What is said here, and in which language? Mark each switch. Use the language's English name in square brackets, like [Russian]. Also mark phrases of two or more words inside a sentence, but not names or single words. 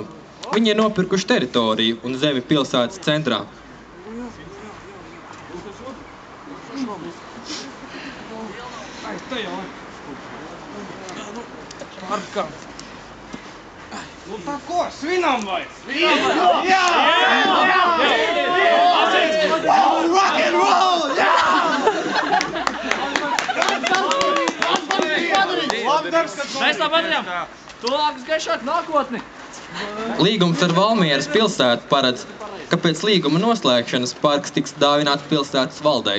[Latvian] Viņi ir nopirkuši teritoriju un zemi pilsētas centrā. Nu tā ko, svinam vai? Svinam! Jā! [English] Rock and roll! [Latvian] Jā! Mēs tā padarījām! Tuvākas gaišāk nākotni! Līgums ar Valmieras pilsētu paredz, ka pēc līguma noslēgšanas parks tiks dāvināts pilsētas valdei.